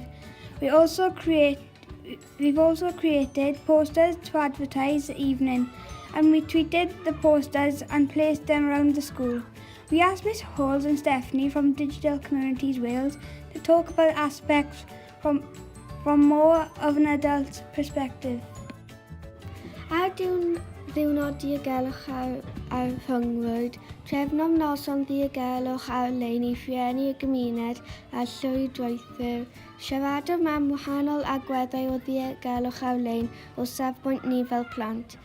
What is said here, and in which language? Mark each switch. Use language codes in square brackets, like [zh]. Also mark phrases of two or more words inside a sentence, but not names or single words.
[en] We've also created posters to advertise the evening, and we tweeted the posters and placed them around the school. We asked Miss Halls and Stephanie from Digital Communities Wales to talk about aspects from more of an adult perspective. [cy] Ar ddiwrnod diogelwch ar rhyngwyd, trefnom noson diogelwch ar-lein i rhieni y gymuned a llwydweithwyr. Siaradwr am wahanol agweddau o diogelwch ar-lein o safbwynt ni fel plant.